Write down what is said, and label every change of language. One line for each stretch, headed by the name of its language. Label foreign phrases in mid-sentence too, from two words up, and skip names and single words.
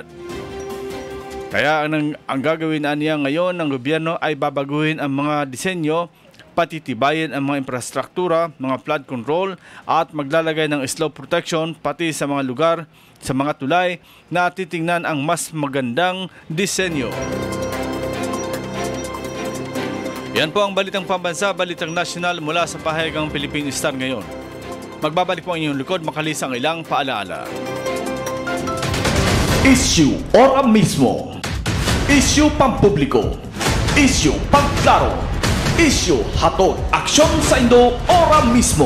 Filipino: Kaya ang gagawin niya ngayon ng gobyerno ay babaguhin ang mga disenyo, patitibayin ang mga infrastruktura, mga
English: flood control
Filipino: at maglalagay ng
English: slope protection
Filipino: pati sa mga lugar, sa mga tulay na titingnan ang mas magandang disenyo. Yan po ang Balitang Pambansa, Balitang Nasyonal mula sa pahayagang Philippine Star ngayon. Magbabalik po ang inyong likod makalipas ang ilang paalaala. Issue ora mismo. Issue pampubliko. Issue pangklaro.
Bikol: Issue hatod aksyon sa Indo ora mismo.